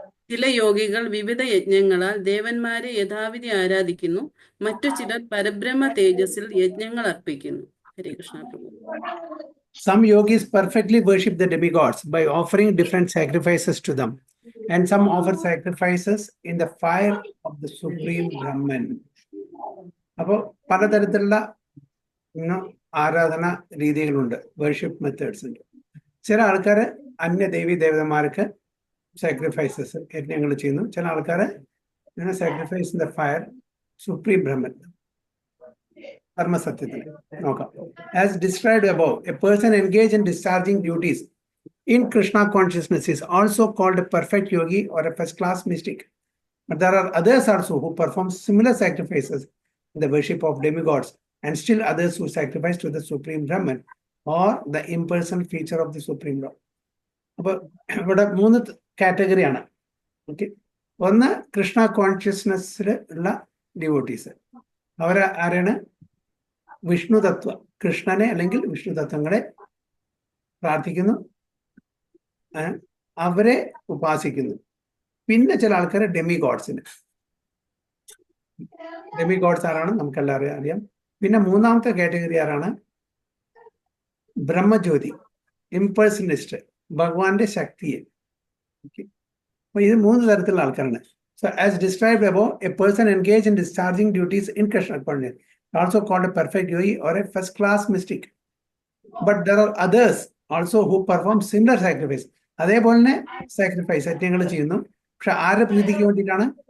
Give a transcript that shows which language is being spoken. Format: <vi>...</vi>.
<ml>ചില യോഗികൾ വിവിധ യജ്ഞങ്ങളാൽ ദേവന്മാരെ യഥാവിധി ആരാധിക്കുന്നു. മറ്റു ചിലർ പരബ്രഹ്മ തേജസ്സിൽ യജ്ഞങ്ങൾ അർപ്പിക്കുന്നു. ഹരേ കൃഷ്ണ പ്രഭു.</ml> <en>Some yogis perfectly worship the demigods by offering different sacrifices to them, and some offer sacrifices in the fire of the Supreme Brahman.</en> <ml>അപ്പോൾ പലതരത്തിലുള്ള ആരാധന രീതികളുണ്ട്, വർഷിപ്പ് മെത്തേഡ്സ് ഉണ്ട്. ചില ആൾക്കാർ അന്യ ദേവി ദേവതമാർക്ക് സാക്രിഫൈസസ് യജ്ഞങ്ങൾ ചെയ്യുന്നു. ചില ആൾക്കാർ</ml> <en>Sacrifice in the fire supreme Brahman.</en> <ml>കർമ്മസത്യത്തിൽ നോക്കാം.</ml> <en>As described above, a person engaged in discharging duties in Krishna consciousness is also called a perfect yogi or a first-class mystic. But there are others also who perform similar sacrifices in the worship of demigods, and still others who sacrifice to the Supreme Brahman or the impersonal feature of the Supreme Lord.</en> <ml>അപ്പോൾ ഇവിടെ 3 കാറ്റഗറിയാണ്. Okay, ഒന്ന് കൃഷ്ണ കോൺഷ്യസ്നെസ്സിൽ ഉള്ള devotees. അവർ ആരാണ്? വിഷ്ണു തത്വ, കൃഷ്ണനെ അല്ലെങ്കിൽ വിഷ്ണു തത്വങ്ങളെ പ്രാർത്ഥിക്കുന്നു, അവരെ ഉപാസിക്കുന്നു. പിന്നെ ചില ആൾക്കാർ ഡെമിഗോഡ്സിന്. ഡെമിഗോഡ്സ് ആരാണ് നമുക്ക് എല്ലാവരും അറിയാം. പിന്നെ മൂന്നാമത്തെ കാറ്റഗറി ആരാണ്? ബ്രഹ്മജ്യോതി, ഇംപേഴ്സണലിസ്റ്റ്, ഭഗവാന്റെ ശക്തിയെ. അപ്പൊ ഇത് 3 തരത്തിലുള്ള ആൾക്കാരാണ്.</ml> <en>So as described above, a person engaged in discharging duties in Krishna consciousness, also called a perfect yogi or a first-class mystic. But there are others also who perform similar sacrifice.</en> <ml>അതേപോലെ തന്നെ sacrifice യജ്ഞങ്ങൾ ചെയ്യുന്നു. പക്ഷെ ആരുടെ പ്രീതിക്ക് വേണ്ടിയിട്ടാണ്?</ml>